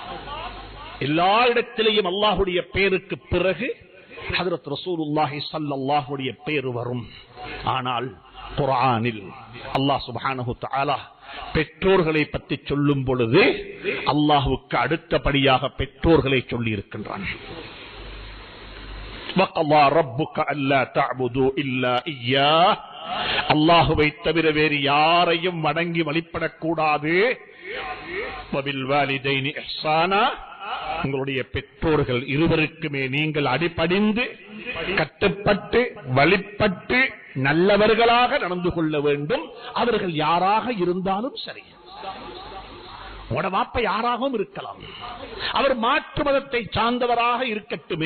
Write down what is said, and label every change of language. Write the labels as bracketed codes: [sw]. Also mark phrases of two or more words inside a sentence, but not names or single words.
[ta] எல்லா இடத்திலேயும் அல்லாஹ்வுடைய பெயருக்கு பிறகு ஹஜ்ரத் ரசூலுல்லாஹி [ar] صلى الله عليه [ta] பெயர் வரும். ஆனால் குர்ஆனில் அல்லாஹ் [ar] سبحانه وتعالى [ta] பெற்றோர்களை பற்றி சொல்லும் பொழுது அல்லாஹ்வுக்கு அடுத்தபடியாக பெற்றோர்களை சொல்லி இருக்கின்றான். [ar] وَقَضَى رَبُّكَ أَلَّا تَعْبُدُوا إِلَّا إِيَّاهُ. [ta] அல்லாஹ்வை தவிர வேறு யாரையும் வணங்கி வழிபடக்கூடாது. [ar] وَبِالْوَالِدَيْنِ إِحْسَانًا. [ta] உங்களுடைய பெற்றோர்கள் இருவருக்குமே நீங்கள் அடிபணிந்து கட்டுப்பட்டு வழிபட்டு நல்லவர்களாக நடந்து கொள்ள வேண்டும். அவர்கள் யாராக இருந்தாலும் சரி. உங்களோட வாப்ப யாராகவும் இருக்கலாம், அவர் மாற்று மதத்தை சார்ந்தவராக இருக்கட்டுமே.